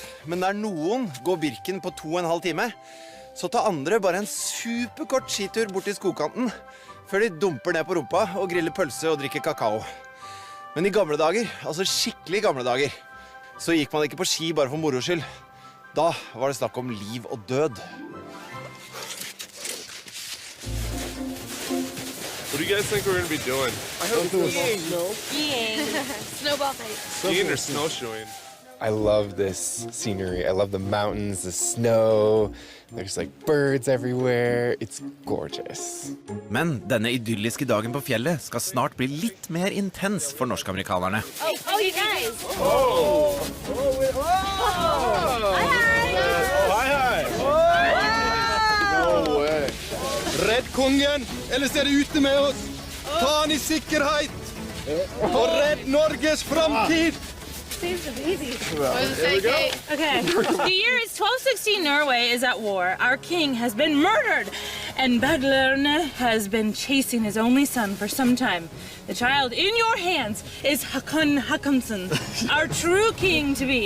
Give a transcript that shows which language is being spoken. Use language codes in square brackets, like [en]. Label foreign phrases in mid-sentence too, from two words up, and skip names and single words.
[no] Men der noen går Birken på 2,5 time, så tar andre bare en superkort skitur bort til skogkanten, før de dumper ned på rumpa og griller pølse og drikker kakao. Men I gamle dager, altså skikkelig gamle dager, så gikk man ikke på ski bare for moro skyld. Da var det snakk om liv og død. [en] What do you guys think we're going to be doing? I hope skiing. Skiing. Snowball fight. Skiing or snowshoeing? I love this scenery. I love the mountains, the snow. There's like birds everywhere. It's gorgeous. [no] Men denne idylliske dagen på fjellet skal snart bli litt mer intens for norsk-amerikanerne. [en] Oh, you guys. No way. [no] Redd kongen, ellers det ute med oss. Ta han I sikkerhet. Og redd Norges framtid. [en] Saves the baby. Okay. The year is 1216. Norway is at war. Our king has been murdered, and Badlerne has been chasing his only son for some time. The child in your hands is Hakon Hakonsen, our true king to be.